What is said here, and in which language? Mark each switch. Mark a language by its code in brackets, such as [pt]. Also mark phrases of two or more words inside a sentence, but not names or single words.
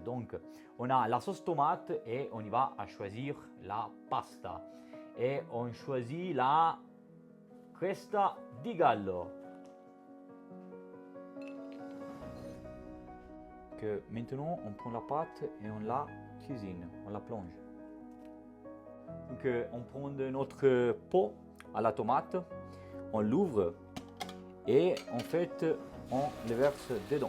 [fr] Donc, on a la sauce tomate et on y va à choisir la pasta. Et on choisit la [it] cresta di gallo. [fr] Que maintenant, on prend la pâte et on la cuisine, on la plonge. Donc, on prend notre pot à la tomate, on l'ouvre. Et en fait, on le verse dedans.